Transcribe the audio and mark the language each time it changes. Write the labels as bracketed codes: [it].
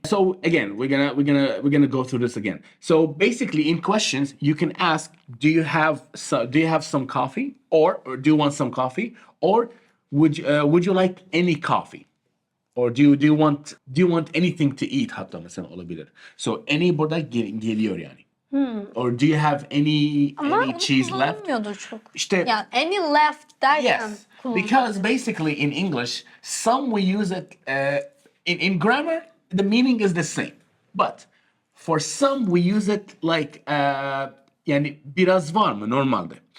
[en] So again, we're gonna go through this again. So basically, in questions, you can ask, do you have some coffee, or do you want some coffee, or would you like any coffee, or do you want anything to eat? [tr] Hatta mesela olabilir. [en] So any [tr] burada geliyor yani. [en] Or do you have any cheese left? [tr] Kullanılmıyordur çok. İşte Yani [en] any left [tr] derken [en] yes, because basically in English, some we use it in grammar. The meaning is the same, but for some we use it like [tr] yani biraz var mı normalde.